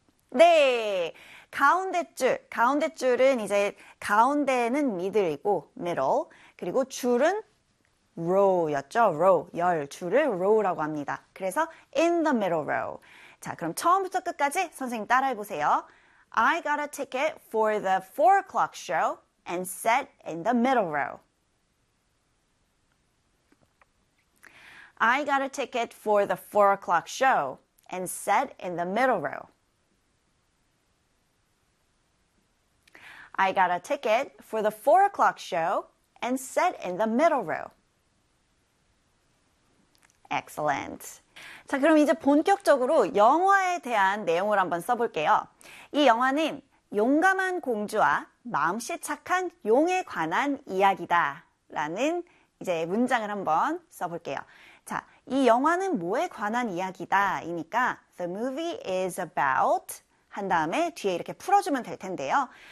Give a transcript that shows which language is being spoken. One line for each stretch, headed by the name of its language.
Korean: 네. 가운데 줄. 가운데 줄은 이제 가운데는 middle이고, middle. 그리고 줄은 row였죠. row. 열 줄을 row라고 합니다. 그래서
English: in the middle row.
Korean: 자, 그럼 처음부터 끝까지 선생님 따라해 보세요.
English: I got a ticket for the 4 o'clock show and sat in the middle row. I got a ticket for the 4 o'clock show and sat in the middle row. I got a ticket for the 4 o'clock show and sat in the middle row. Excellent.
Korean: 자, 그럼 이제 본격적으로 영화에 대한 내용을 한번 써볼게요. 이 영화는 용감한 공주와 마음씨 착한 용에 관한 이야기다라는 이제 문장을 한번 써볼게요. 자, 이 영화는 뭐에 관한 이야기다이니까
English: The movie is about
Korean: 한 다음에 뒤에 이렇게 풀어주면 될 텐데요.